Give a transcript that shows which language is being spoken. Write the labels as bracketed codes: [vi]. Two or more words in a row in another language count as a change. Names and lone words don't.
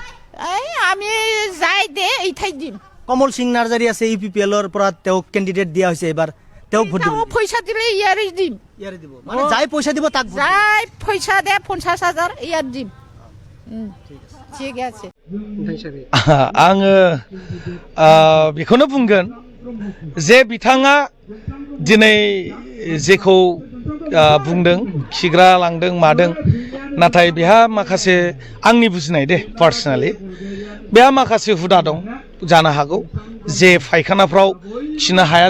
[as] এই আমি যাই দে এইঠাই দিম কমল সিং নাৰ্জাৰী আছে UPPL ৰ পৰা তেওঁ ক্যান্ডিডেট দিয়া হৈছে এবাৰ তেওঁ ভোট দিব পয়সা দিলে ইয়ারে দিম ইয়াৰে দিব মানে যাই পয়সা দিব তাক ভোট যাই পয়সা দে 50,000 ইয়ার দিম ঠিক আছে [brx] आङो बेखौनो बुंगोन जे बिथाङा दिनै जेखौ बुंदों खिग्रा लांदों मादों नाथाय बेहा माखासे आंनि बुजिनाय दे पार्सनेलि बेहा माखासे हुदा दं जानो हागौ जे फायखानाफ्राव खिनो हाया